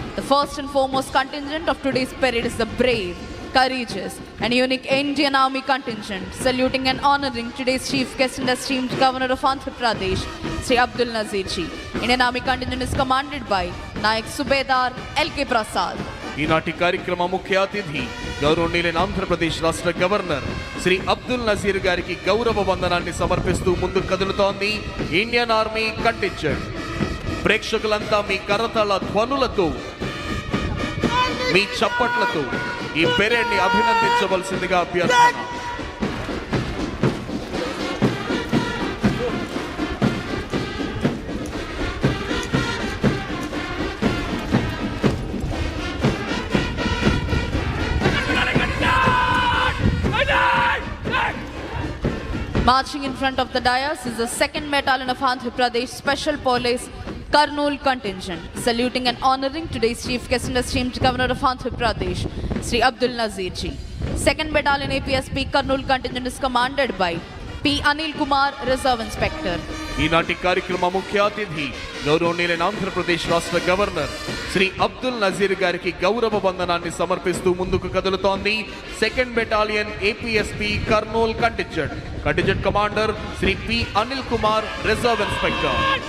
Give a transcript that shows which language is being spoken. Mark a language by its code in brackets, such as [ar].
[en] The first and foremost contingent of today's parade is the brave, courageous, and unique Indian Army contingent, saluting and honoring today's chief guest and esteemed governor of Andhra Pradesh, Sri Abdul Nazeer ji. Indian Army contingent is commanded by Nayak Subedar L.K. Prasad. [te] ఈనాటి కార్యక్రమ ముఖ్య అతిథి గౌరవనీయులైన ఆంధ్రప్రదేశ్ రాష్ట్ర governor Shri Abdul Nazir గారికి గౌరవ వందనాన్ని సమర్పిస్తూ ముందుకు కదులుతోంది ఇండియన్ ఆర్మీ కంటింజెంట్. ప్రేక్షకులంతా మీ కరతాళ ధ్వనులతో, మీ చప్పట్లతో ఈ పెరేడ్ ని అభినందించవలసిందిగా అభ్యర్థన. [en] Marching in front of the dais is the 2nd Battalion of Andhra Pradesh Special Police Kurnool contingent, saluting and honoring today's chief guest and esteemed governor of Andhra Pradesh, Sri Abdul Nazeer ji. 2nd Battalion APSP Kurnool contingent is commanded by P. Anil Kumar, Reserve Inspector. [te] ఈనాటి కార్యక్రమ ముఖ్య అతిథి గౌరవనీయులైన ఆంధ్రప్రదేశ్ రాష్ట్ర governor Shri Abdul Nazir గారికి గౌరవ వందనాన్ని సమర్పిస్తూ ముందుకు కదులుతోంది 2nd battalion APSP Kurnool contingent commander Shri P Anil Kumar, reserve inspector.